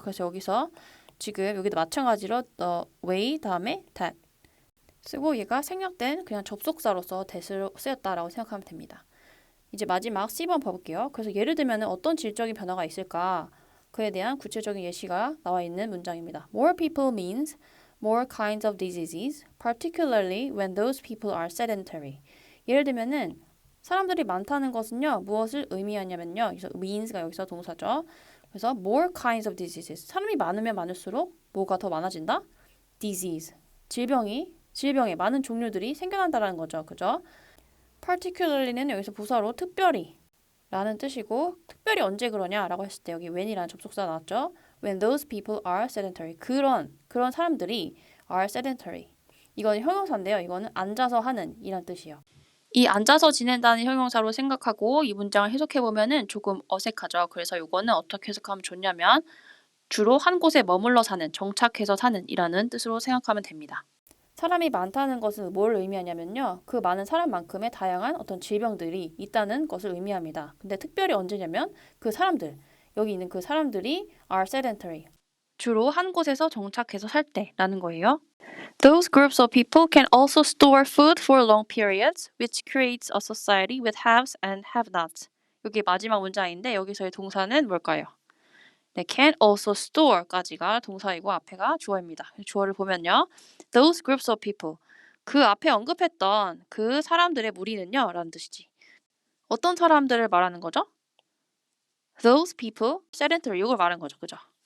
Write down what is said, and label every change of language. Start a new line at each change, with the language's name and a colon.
Korean: 그래서 여기서 지금 여기도 마찬가지로 the way 다음에 that 쓰고 얘가 생략된 그냥 접속사로서 that으로 쓰였다라고 생각하면 됩니다. 이제 마지막 C번 봐볼게요. 그래서 예를 들면 어떤 질적인 변화가 있을까? 그에 대한 구체적인 예시가 나와 있는 문장입니다.
English: More people means more kinds of diseases, particularly when those people are sedentary.
Korean: 예를 들면은 사람들이 많다는 것은요, 무엇을 의미하냐면요. 그래서 means가 여기서 동사죠.
English: 그래서 more kinds of diseases.
Korean: 사람이 많으면 많을수록 뭐가 더 많아진다?
English: disease.
Korean: 질병의 많은 종류들이 생겨난다는 거죠. 그죠? particularly는 여기서 부사로 특별히 라는 뜻이고 특별히 언제 그러냐라고 했을 때 여기 when이라는 접속사 나왔죠.
English: When those people are sedentary.
Korean: 그런 사람들이
English: are sedentary.
Korean: 이건 형용사인데요. 이거는 앉아서 하는 이란 뜻이에요. 이 앉아서 지낸다는 형용사로 생각하고 이 문장을 해석해보면은 조금 어색하죠. 그래서 이거는 어떻게 해석하면 좋냐면 주로 한 곳에 머물러 사는, 정착해서 사는 이라는 뜻으로 생각하면 됩니다. 사람이 많다는 것은 뭘 의미하냐면요. 그 많은 사람만큼의 다양한 어떤 질병들이 있다는 것을 의미합니다. 근데 특별히 언제냐면 그 사람들, 여기 있는 그 사람들이
English: are sedentary.
Korean: 주로 한 곳에서 정착해서 살 때라는 거예요.
English: Those groups of people can also store food for long periods, which creates a society with haves and have-nots.
Korean: 여기 마지막 문장인데 여기서의 동사는 뭘까요? 네,
English: can also store
Korean: 까지가 동사이고 앞에가 주어입니다.
English: 주어를 보면요. Those groups of people.
Korean: 그 앞에 언급했던 그 사람들의 무리는요. 라는 뜻이지. 어떤 사람들을 말하는 거죠?
English: Those people,
Korean: sedentary 이걸 말하는 거죠. 그죠?